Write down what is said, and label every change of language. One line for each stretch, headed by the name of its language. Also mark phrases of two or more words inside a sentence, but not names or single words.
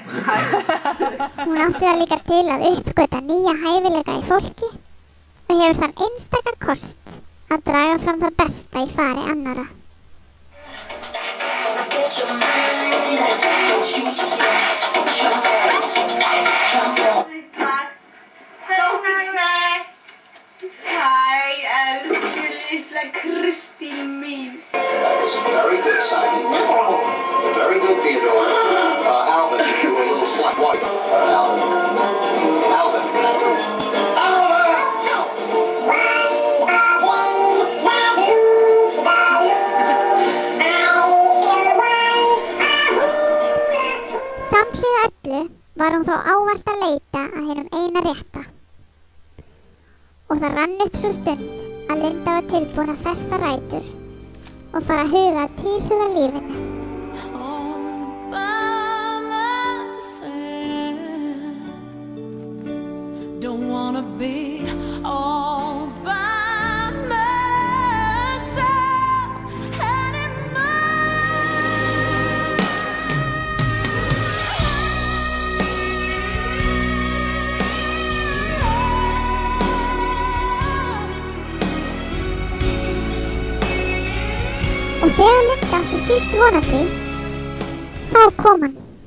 Icelandic: Hún átti það líka til að uppgöta nýja hæfileika í fólki og hefur þann einstaka kost að draga fram það besta í fari annarra. Hæ, elsku litla Kristín mín.
English: That was a very good signing. Very good, Theodore. Alvin, you were a little slack. White. Alvin.
Icelandic: Samhliða öllu var hún þó ávallt að leita að hinum eina rétta. Og það rann upp svo stund að Linda var tilbúin að festa rætur og fara að huga að tilhuga lífinu.
English: Don't wanna be all by myself anymore.
Icelandic: Og þegar Linda átti síst von á því, þá kom hann.